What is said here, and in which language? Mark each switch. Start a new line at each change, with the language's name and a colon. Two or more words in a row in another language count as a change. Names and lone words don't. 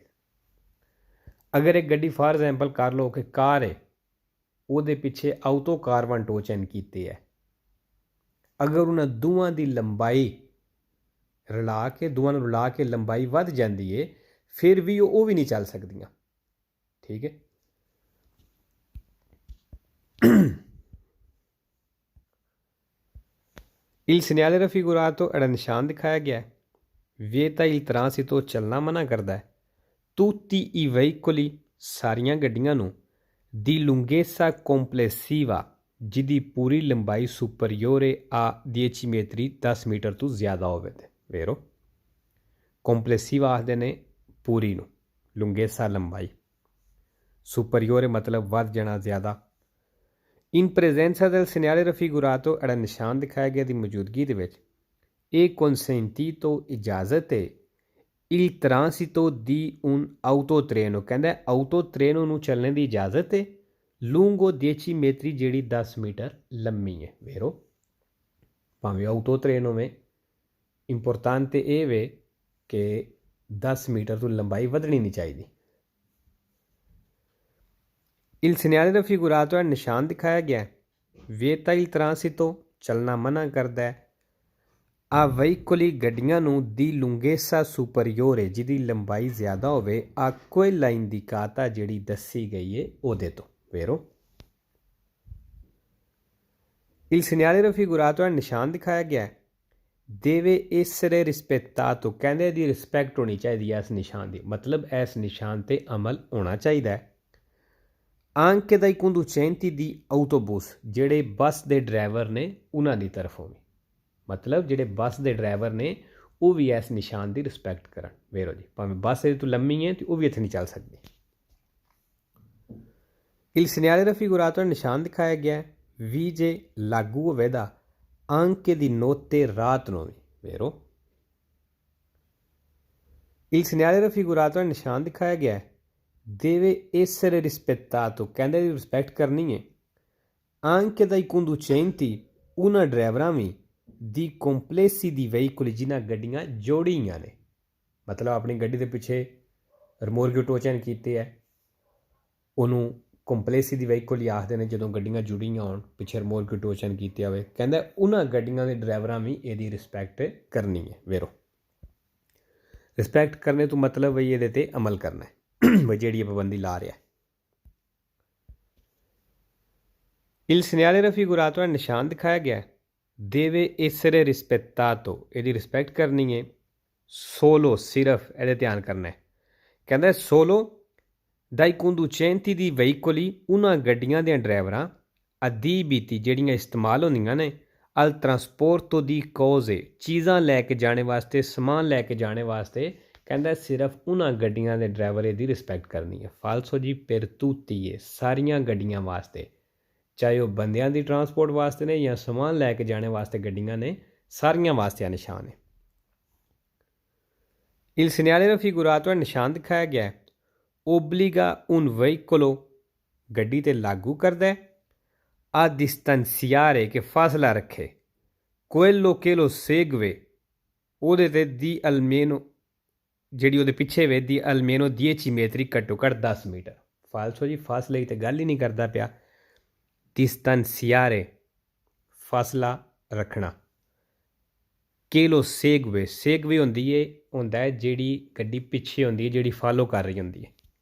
Punjabi: ਅਗਰ ਇੱਕ ਗੱਡੀ
English: for example
Punjabi: ਕਰ ਲਓ ਕਿ ਕਾਰ ਹੈ, ਉਹਦੇ ਪਿੱਛੇ ਆਊਟੋ ਕਾਰਬਨ ਟੋਚਨ ਕੀਤੇ ਹੈ, ਅਗਰ ਉਹਨਾਂ ਦੋਵਾਂ ਦੀ ਲੰਬਾਈ ਦੋਵਾਂ ਨੂੰ ਰਲਾ ਕੇ ਲੰਬਾਈ ਵੱਧ ਜਾਂਦੀ ਹੈ ਫਿਰ ਵੀ ਉਹ ਵੀ ਨਹੀਂ ਚੱਲ ਸਕਦੀਆਂ, ਠੀਕ ਹੈ।
Italian: Il segnale raffigurato era
Punjabi: ਨਿਸ਼ਾਨ ਦਿਖਾਇਆ ਗਿਆ,
Italian: vieta il transito
Punjabi: ਚੱਲਣਾ ਮਨਾ ਕਰਦਾ ਹੈ,
Italian: tutti i veicoli
Punjabi: ਸਾਰੀਆਂ ਗੱਡੀਆਂ ਨੂੰ,
Italian: di lunghezza complessiva
Punjabi: ਜਿਹਦੀ ਪੂਰੀ ਲੰਬਾਈ
Italian: superiore a 10 metri
Punjabi: 10 ਮੀਟਰ ਤੋਂ ਜ਼ਿਆਦਾ ਹੋਵੇ ਤੇ ਵੇਰੋ complessiva ਆਖਦੇ ਨੇ ਪੂਰੀ ਨੂੰ, lunghezza ਲੰਬਾਈ, superiore ਮਤਲਬ ਵੱਧ ਜਾਣਾ ਜ਼ਿਆਦਾ।
Italian: in presenza del segnale raffigurato era
Punjabi: ਨਿਸ਼ਾਨ ਦਿਖਾਇਆ ਗਿਆ ਦੀ ਮੌਜੂਦਗੀ ਦੇ ਵਿੱਚ, ਇਹ consentito ਇਜਾਜ਼ਤ ਹੈ
Italian: il transito di un autotreno
Punjabi: ਕਹਿੰਦਾ autotreno ਨੂੰ ਚੱਲਣ ਦੀ ਇਜਾਜ਼ਤ ਹੈ
Italian: lungo 10 metri
Punjabi: ਜਿਹੜੀ 10 ਮੀਟਰ ਲੰਮੀ ਹੈ vero ਭਾਵੇਂ autotreno में importante ਇਹ ਵੇ ਕਿ 10 ਮੀਟਰ ਤੋਂ ਲੰਬਾਈ ਵਧਣੀ ਨਹੀਂ ਚਾਹੀਦੀ।
Italian: il segnale raffigurato
Punjabi: ਹੈ ਨਿਸ਼ਾਨ ਦਿਖਾਇਆ ਗਿਆ
Italian: vieta il transito
Punjabi: ਚੱਲਣਾ ਮਨਾ ਕਰਦਾ ਹੈ
Italian: ai veicoli
Punjabi: ਗੱਡੀਆਂ ਨੂੰ
Italian: di lunghezza superiore
Punjabi: ਜਿਹਦੀ ਲੰਬਾਈ ਜ਼ਿਆਦਾ ਹੋਵੇ ਆ ਕੋਈ ਲਾਈਨ ਦੀ ਕਾਤਾ ਜਿਹੜੀ ਦੱਸੀ ਗਈ ਹੈ ਉਹਦੇ ਤੋਂ vero
Italian: il segnale raffigurato
Punjabi: ਹੈ ਨਿਸ਼ਾਨ ਦਿਖਾਇਆ ਗਿਆ
Italian: deve essere rispettato
Punjabi: ਕਹਿੰਦੇ ਦੀ ਰਿਸਪੈਕਟ ਹੋਣੀ ਚਾਹੀਦੀ ਹੈ ਇਸ ਨਿਸ਼ਾਨ ਦੀ ਮਤਲਬ ਇਸ ਨਿਸ਼ਾਨ ਤੇ ਅਮਲ ਹੋਣਾ ਚਾਹੀਦਾ ਹੈ
Italian: anche dai conducenti di autobus
Punjabi: ਜਿਹੜੇ ਬੱਸ ਦੇ ਡਰਾਈਵਰ ਨੇ ਉਹਨਾਂ ਦੀ ਤਰਫੋਂ ਵੀ ਮਤਲਬ ਜਿਹੜੇ ਬੱਸ ਦੇ ਡਰਾਈਵਰ ਨੇ ਉਹ ਵੀ ਇਸ ਨਿਸ਼ਾਨ ਦੀ ਰਿਸਪੈਕਟ ਕਰਨ vero ਜੀ ਭਾਵੇਂ ਬੱਸ ਇਹਦੇ ਤੋਂ ਲੰਮੀ ਹੈ ਤੇ ਉਹ ਵੀ ਇੱਥੇ ਨਹੀਂ ਚੱਲ ਸਕਦੀ।
Italian: il segnale raffigurato
Punjabi: ਨਿਸ਼ਾਨ ਦਿਖਾਇਆ ਗਿਆ
Italian: vige
Punjabi: ਲਾਗੂ ਹੋਵੇਗਾ
Italian: anche di notte
Punjabi: ਰਾਤ ਨੂੰ ਵੀ
Italian: vero il segnale raffigurato
Punjabi: ਨਿਸ਼ਾਨ ਦਿਖਾਇਆ ਗਿਆ
Italian: deve essere rispettato
Punjabi: ਕਹਿੰਦੇ ਦੀ ਰਿਸਪੈਕਟ ਕਰਨੀ ਹੈ
Italian: anche dai conducenti
Punjabi: ਉਹਨਾਂ ਡਰਾਈਵਰਾਂ ਵੀ
Italian: di complessi di veicoli
Punjabi: ਜਿਨ੍ਹਾਂ ਗੱਡੀਆਂ ਜੋੜੀਆਂ ਨੇ ਮਤਲਬ ਆਪਣੀ ਗੱਡੀ ਦੇ ਪਿੱਛੇ ਰਿਮੋਟ ਟੋਚਨ ਕੀਤੇ ਹੈ ਉਹਨੂੰ
Italian: complessi di veicoli
Punjabi: ਹੀ ਆਖਦੇ ਨੇ ਜਦੋਂ ਗੱਡੀਆਂ ਜੁੜੀਆਂ ਹੋਣ ਪਿੱਛੇ ਰਿਮੋਟ ਟੋਚਨ ਕੀਤੇ ਹੋਵੇ ਕਹਿੰਦਾ ਉਹਨਾਂ ਗੱਡੀਆਂ ਦੇ ਡਰਾਈਵਰਾਂ ਵੀ ਇਹਦੀ ਰਿਸਪੈਕਟ ਕਰਨੀ ਹੈ vero ਰਿਸਪੈਕਟ ਕਰਨੇ ਤੋਂ ਮਤਲਬ ਬਈ ਇਹਦੇ ਤੇ ਅਮਲ ਕਰਨਾ ਹੈ ਬਈ ਜਿਹੜੀ ਪਾਬੰਦੀ ਲਾ ਰਿਹਾ
Italian: il segnale raffigurato
Punjabi: ਨਿਸ਼ਾਨ ਦਿਖਾਇਆ ਗਿਆ
Italian: deve essere rispettato
Punjabi: ਇਹਦੀ ਰਿਸਪੈਕਟ ਕਰਨੀ ਹੈ solo ਸਿਰਫ ਇਹਦੇ ਧਿਆਨ ਕਰਨਾ ਹੈ ਕਹਿੰਦਾ solo
Italian: dai conducenti di veicoli
Punjabi: ਉਹਨਾਂ ਗੱਡੀਆਂ ਦੇ ਡਰਾਈਵਰਾਂ adibiti ਜਿਹੜੀਆਂ ਇਸਤੇਮਾਲ ਹੁੰਦੀਆਂ ਨੇ
Italian: al trasporto di cose
Punjabi: ਚੀਜ਼ਾਂ ਲੈ ਕੇ ਜਾਣੇ ਵਾਸਤੇ ਸਮਾਨ ਲੈ ਕੇ ਜਾਣੇ ਵਾਸਤੇ ਕਹਿੰਦਾ ਸਿਰਫ ਉਹਨਾਂ ਗੱਡੀਆਂ ਦੇ ਡਰਾਈਵਰ ਇਹਦੀ ਰਿਸਪੈਕਟ ਕਰਨੀ ਹੈ falso ਜੀ
Italian: per tutti
Punjabi: ਹੈ ਸਾਰੀਆਂ ਗੱਡੀਆਂ ਵਾਸਤੇ ਚਾਹੇ ਉਹ ਬੰਦਿਆਂ ਦੀ ਟਰਾਂਸਪੋਰਟ ਵਾਸਤੇ ਨੇ ਜਾਂ ਸਮਾਨ ਲੈ ਕੇ ਜਾਣੇ ਵਾਸਤੇ ਗੱਡੀਆਂ ਨੇ ਸਾਰੀਆਂ ਵਾਸਤੇ ਨਿਸ਼ਾਨ ਹੈ
Italian: il segnale raffigurato
Punjabi: ਨਿਸ਼ਾਨ ਦਿਖਾਇਆ ਗਿਆ
Italian: obbliga un veicolo
Punjabi: ਗੱਡੀ ਤੇ ਲਾਗੂ ਕਰਦਾ
Italian: a distanziare
Punjabi: ਕਿ ਫਾਸਲਾ ਰੱਖੇ
Italian: quello che lo segue
Punjabi: ਉਹਦੇ ਤੇ
Italian: di almeno
Punjabi: ਜਿਹੜੀ ਉਹਦੇ ਪਿੱਛੇ ਵੇ ਦੀ
Italian: almeno 10 metri
Punjabi: ਘੱਟੋ ਘੱਟ 10 ਮੀਟਰ falso ਜੀ ਫਾਸਲੇ ਤੇ ਗੱਲ ਹੀ ਨਹੀਂ ਕਰਦਾ ਪਿਆ distanziare ਫਾਸਲਾ ਰੱਖਣਾ
Italian: che lo segue segue
Punjabi: ਹੁੰਦਾ ਹੈ ਜਿਹੜੀ ਗੱਡੀ ਪਿੱਛੇ ਹੁੰਦੀ ਹੈ ਜਿਹੜੀ ਫਾਲੋ ਕਰ ਰਹੀ ਹੁੰਦੀ ਹੈ